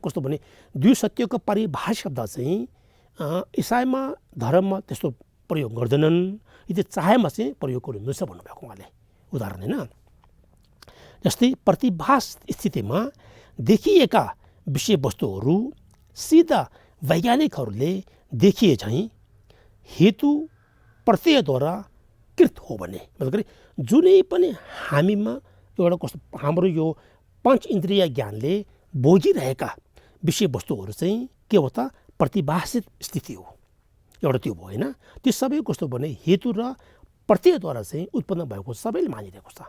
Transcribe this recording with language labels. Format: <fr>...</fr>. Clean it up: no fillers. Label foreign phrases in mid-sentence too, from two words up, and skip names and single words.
<ne>कस्तो भने दुई सत्यको परिभाषा शब्द चाहिँ इसाईमा धर्ममा त्यस्तो प्रयोग गर्दैनन्, यदि चाहेमा चाहिँ प्रयोग गर्नु मिल्छ भन्नुभएको उहाँले उदाहरण होइन। जस्तै प्रतिभास स्थितिमा देखिएका विषयवस्तुहरू सिधा वैज्ञानिकहरूले देखिए झैँ हेतु प्रत्ययद्वारा कृत हो भने मतलब जुनै पनि हामीमा एउटा कस्तो हाम्रो यो पाँच इन्द्रिय ज्ञानले बोकिरहेका विषयवस्तुहरू चाहिँ के हो त प्रतिभासित स्थिति हो एउटा त्यो भयो होइन। त्यो सबै कस्तो भने हेतु र प्रत्ययद्वारा चाहिँ उत्पन्न भएको सबैले मानिरहेको छ।</ne>